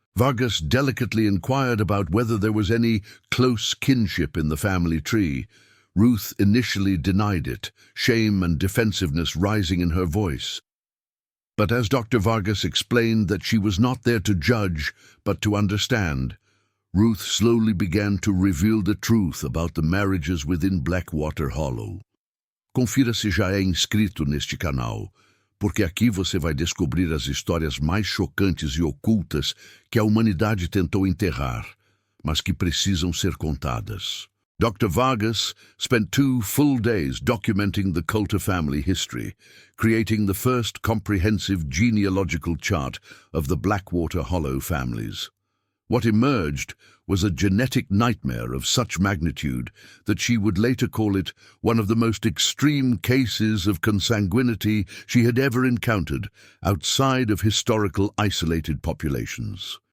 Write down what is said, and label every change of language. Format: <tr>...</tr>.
<en>Vargas delicately inquired about whether there was any close kinship in the family tree, Ruth initially denied it, shame and defensiveness rising in her voice. But as Dr. Vargas explained that she was not there to judge, but to understand, Ruth slowly began to reveal the truth about the marriages within Blackwater Hollow.</en> <pt>Confira se já é inscrito neste canal, porque aqui você vai descobrir as histórias mais chocantes e ocultas que a humanidade tentou enterrar, mas que precisam ser contadas.</pt> <en>Dr. Vargas spent 2 full days documenting the Coulter family history, creating the first comprehensive genealogical chart of the Blackwater Hollow families. What emerged was a genetic nightmare of such magnitude that she would later call it one of the most extreme cases of consanguinity she had ever encountered outside of historical isolated populations.</en>